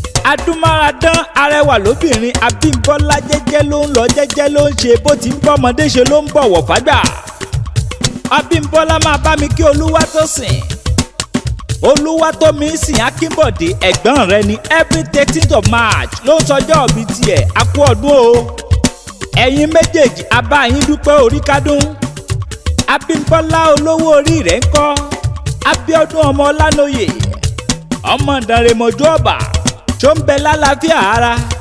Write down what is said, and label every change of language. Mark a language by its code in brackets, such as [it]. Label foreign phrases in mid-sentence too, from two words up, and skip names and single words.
[yo] Adúmáradán arẹwà lóbìnrin Abímbọ́lá jẹ́jẹ́ ló ń lọ, jẹ́jẹ́ ló ń ṣe. Bó ti ń bọ́mọdé ṣe ló ń bọ̀wọ̀ fágbà. Abímbọ́lá máa bá mi kí Olúwatósìn. Olúwatómisìn Akínbọ̀dé, ẹ̀gbọ́n rẹ ni. [en] Every thirteenth of March [yo] ló ń sọjọ́ òbí tiẹ̀. A kú ọdún o. Ẹ̀yin méjèèjì, a bá yín dúpẹ́ orí kádún. Abímbọ́lá olówó orí rẹ̀ ń kọ́. Abíọ́dún ọmọ Ọlánóyè. Ọmọ Dànrè mọ̀jú ọ̀bà. Ṣó ń bẹ lálàáfíà ara?